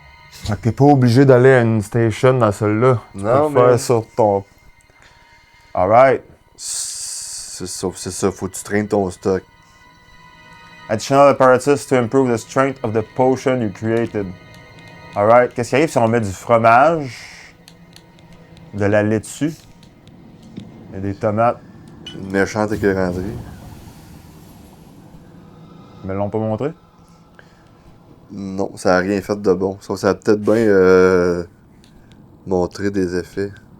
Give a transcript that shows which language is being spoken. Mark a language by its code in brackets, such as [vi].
[fr] Fait que t'es pas obligé d'aller à une station dans celle-là. Non, tu peux le faire sur ton... [en] Alright. [fr] C'est ça, faut que tu traînes ton stock. [en] Additional apparatus to improve the strength of the potion you created. Alright. [fr] Qu'est-ce qui arrive si on met du fromage, de la laitue et des tomates? Une méchante écœuranterie. Ils me l'ont pas montré? Non, ça a rien fait de bon. Ça a peut-être bien montré des effets.